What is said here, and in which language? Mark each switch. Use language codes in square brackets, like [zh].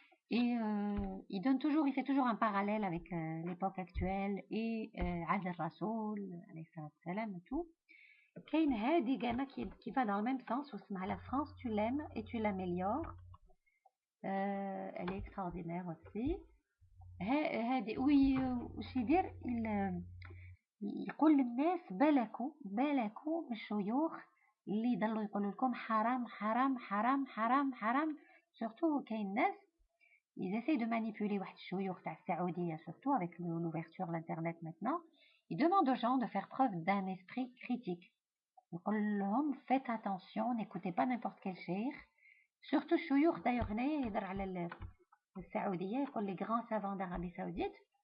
[fr] Et il fait toujours un parallèle avec l'époque actuelle et [ar] عهد الرسول عليه الصلاة والسلام [fr] et tout. [ar] كاين هادي كاع [fr] qui va dans le même sens [ar] واسمها [fr] la France tu l'aimes et tu l'améliores. Elle est extraordinaire aussi. [ar] هادي وش يدير يقول للناس بالكوا من الشيوخ اللي يضلوا يقولوا لكم حرام حرام حرام حرام حرام. [fr] surtout [ar] كاين ناس [fr] ils essayent de manipuler [ar] واحد الشيوخ تاع السعوديه [fr] surtout avec l'ouverture l'internet maintenant. ils demandent aux gens de faire preuve d'un esprit critique. [ar] يقول لهم [fr] faites attention, n'écoutez pas n'importe quel cheikh. surtout [ar] الشيوخ [fr] d'ailleurs [ar] هنايا يهضر على السعوديه، يقول [fr] les grands savants d'Arabie Saoudite.